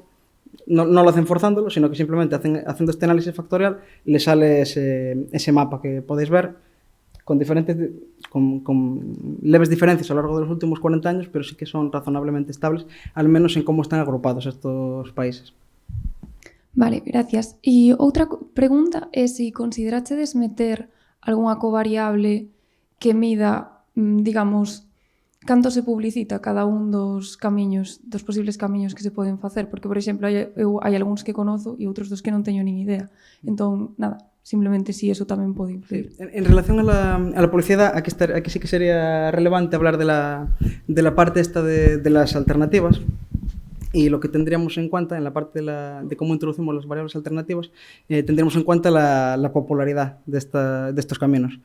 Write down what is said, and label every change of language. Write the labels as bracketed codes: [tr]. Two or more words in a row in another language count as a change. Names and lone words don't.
[es] No lo hacen forzándolo, sino que simplemente haciendo este análisis factorial le sale ese mapa que podéis ver con leves diferencias a lo largo de los últimos 40 años, pero sí que son razonablemente estables, al menos en cómo están agrupados estos países. Vale, gracias. [gl] E outra pregunta é se considerachedes meter algunha covariable que mida, digamos, canto se publicita cada un dos camiños, dos posibles camiños que se poden facer, porque, por exemplo, hai algúns que conozo e outros dos que non teño nin idea. Entón, nada, simplemente si eso tamén pode influir. [es] En relación a la publicidad, aquí sí que sería relevante hablar de la parte esta de las alternativas. Y lo que tendríamos en cuenta en la parte de cómo introducimos las variables alternativas, tendríamos en cuenta la popularidad de estos caminos.